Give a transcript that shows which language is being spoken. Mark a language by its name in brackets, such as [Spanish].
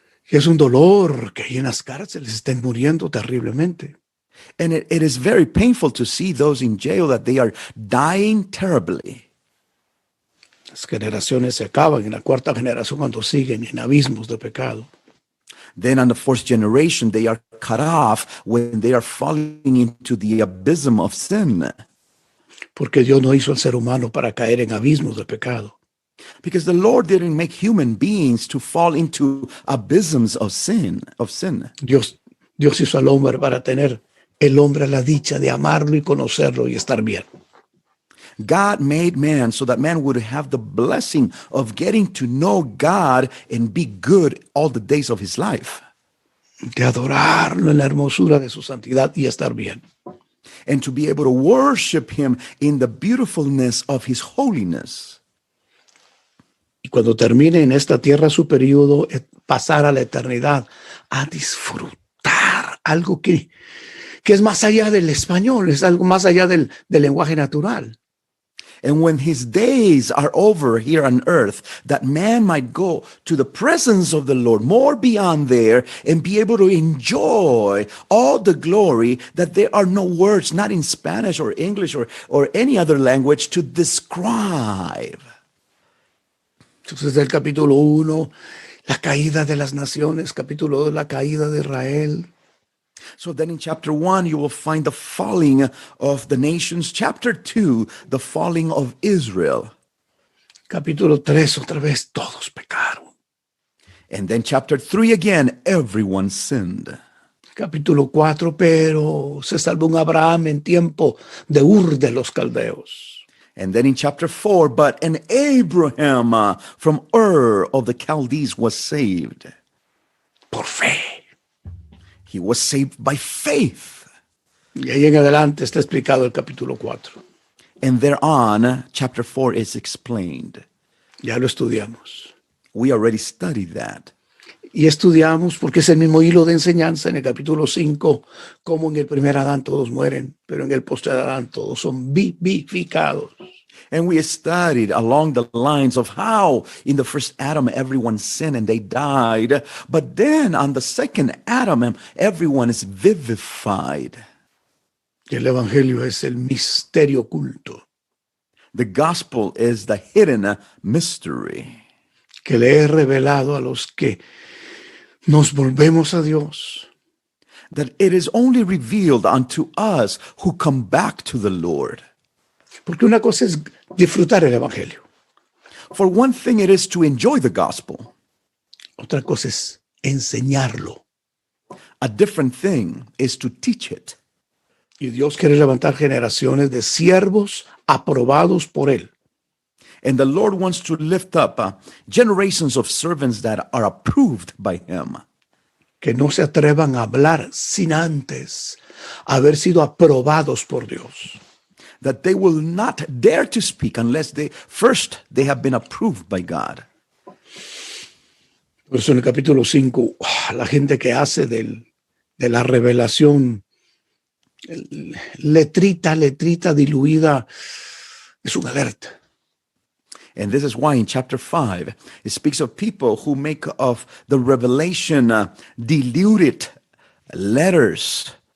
[Spanish] Y es un dolor que ahí en las cárceles estén muriendo terriblemente. [English] And it is very painful to see those in jail that they are dying terribly. [Spanish] Las generaciones se acaban en la cuarta generación cuando siguen en abismos de pecado. [English] Then on the 4th generation, they are cut off when they are falling into the abysm of sin. [Spanish] Porque Dios no hizo al ser humano para caer en abismos de pecado. [English] Because the Lord didn't make human beings to fall into abysms of sin. [Spanish] Dios hizo al hombre para tener el hombre la dicha de amarlo y conocerlo y estar bien. [English] God made man so that man would have the blessing of getting to know God and be good all the days of his life. [Spanish] De adorarlo en la hermosura de su santidad y estar bien. [English] And to be able to worship him in the beautifulness of his holiness. [Spanish] Y cuando termine en esta tierra su periodo, pasar a la eternidad, a disfrutar algo que es más allá del español, es algo más allá del lenguaje natural. [English] And when his days are over here on earth, that man might go to the presence of the Lord, more beyond there, and be able to enjoy all the glory that there are no words, not in Spanish or English or any other language, to describe. [Spanish] Entonces, del capítulo 1, la caída de las naciones, capítulo 2, la caída de Israel. [English] So then in chapter 1, you will find the falling of the nations. Chapter 2, the falling of Israel. [Spanish] Capítulo 3, otra vez, todos pecaron. [English] And then chapter 3 again, everyone sinned. [Spanish] Capítulo 4, pero se salvó un Abraham en tiempo de Ur de los Caldeos. [English] And then in chapter 4, but an Abraham from Ur of the Chaldees was saved. [Spanish] Por fe. [English] He was saved by faith. [Spanish] Y ahí en adelante está explicado el capítulo 4. [English] And thereon, chapter 4 is explained. [Spanish] Ya lo estudiamos. [English] We already studied that. [Spanish] Y estudiamos, porque es el mismo hilo de enseñanza en el capítulo 5, como en el primer Adán todos mueren, pero en el postrer Adán todos son vivificados. [English] And we studied along the lines of how in the first Adam everyone sinned and they died. But then on the second Adam, everyone is vivified. [Spanish] Y el evangelio es el misterio oculto [English] The gospel is the hidden mystery [Spanish] que le he revelado a los que nos volvemos a Dios. [English] that it is only revealed unto us who come back to the Lord. [Spanish] Porque una cosa es disfrutar el evangelio, [English] For one thing, it is to enjoy the gospel. [Spanish] otra cosa es enseñarlo. [English] A different thing is to teach it. [Spanish] Y Dios quiere levantar generaciones de siervos aprobados por Él, [English] And the Lord wants to lift up generations of servants that are approved by Him, [Spanish] que no se atrevan a hablar sin antes haber sido aprobados por Dios. [English] that they will not dare to speak unless they have been approved by God. [Spanish] Por eso en el capítulo 5, la gente que hace de la revelación letrita diluida es un alerta. [English] And this is why in chapter 5, it speaks of people who make of the revelation diluted letters.